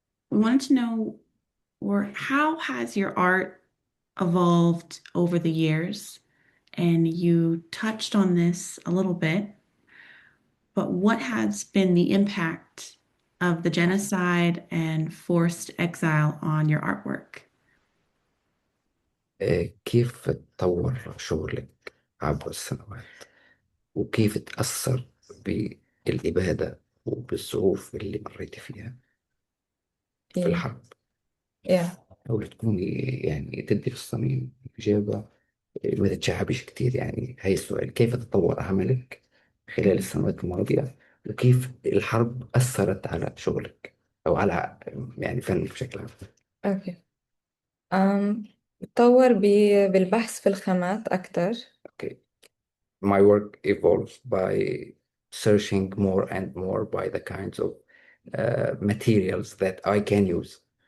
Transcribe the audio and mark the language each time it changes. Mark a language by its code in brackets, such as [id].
[en] We wanted to know, how has your art evolved over the years? And you touched on this a little bit, but what has been the impact of the genocide and forced exile on your artwork? [ar] كيف تطور شغلك عبر السنوات وكيف تأثر بالإبادة وبالظروف اللي مريتي فيها في الحرب؟ حاولي تكوني يعني تدي في الصميم إجابة ما تتشعبش كتير. يعني هاي السؤال: كيف تطور عملك خلال السنوات الماضية، وكيف الحرب أثرت على شغلك أو على يعني فنك بشكل عام؟ أوكي. بتطور بالبحث في الخامات أكتر. [en] Okay. My work evolves by searching more and more by the kinds of materials that I can use.